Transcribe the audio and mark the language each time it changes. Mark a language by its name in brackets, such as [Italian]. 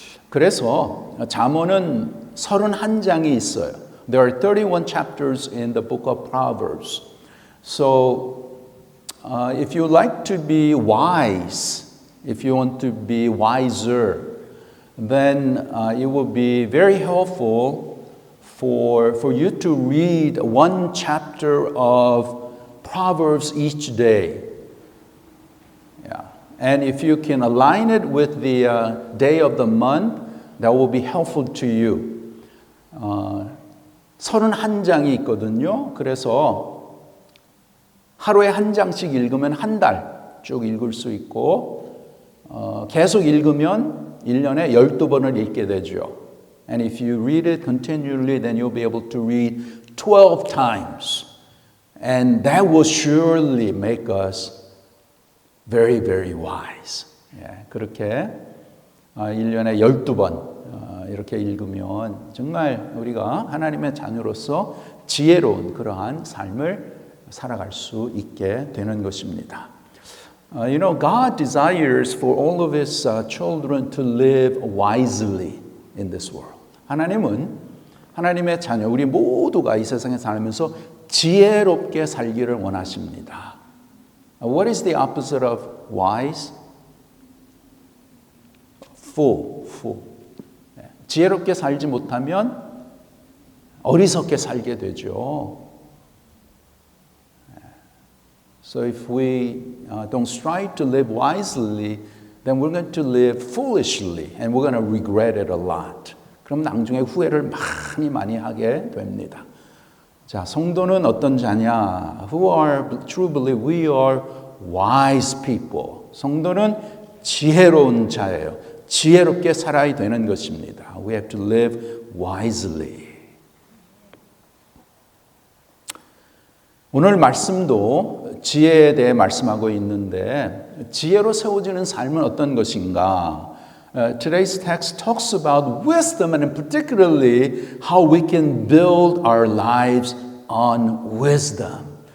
[Korean] 그래서 잠언은 31장이 있어요. [English] There are 31 chapters in the book of Proverbs. So if you like to be wise, if you want to be wiser, then it will be very helpful for you to read one chapter of Proverbs each day. Yeah. And if you can align it with the day of the month, that will be helpful to you. [Korean] 31장이 있거든요. 그래서 하루에 한 장씩 읽으면 한 달 쭉 읽을 수 있고 계속 읽으면 1년에 12번을 읽게 되죠. [English] And if you read it continually, then you'll be able to read 12 times. And that will surely make us very, very wise. [Korean] 그렇게 1년에 12번 이렇게 읽으면 정말 우리가 하나님의 자녀로서 지혜로운 그러한 삶을 살아갈 수 있게 되는 것입니다. [English] You know, God desires for all of His children to live wisely in this world. [Korean] 하나님은 하나님의 자녀, 우리 모두가 이 세상에 살면서 지혜롭게 살기를 원하십니다. [English] What is the opposite of wise? Fool. [Korean] 지혜롭게 살지 못하면 어리석게 살게 되죠. [English] So if we don't strive to live wisely, then we're going to live foolishly and we're going to regret it a lot. [Korean] 그럼 나중에 후회를 많이 하게 됩니다. 자, 성도는 어떤 자냐? [English] Who are true believers? We are wise people. [Korean] 성도는 지혜로운 자예요. 지혜롭게 살아야 되는 것입니다. [English] We have to live wisely. [Korean] 오늘 말씀도 지혜에 대해 말씀하고 있는데 지혜로 세워지는 삶은 어떤 것인가? [English] Today's text talks about wisdom and particularly how we can build our lives on wisdom.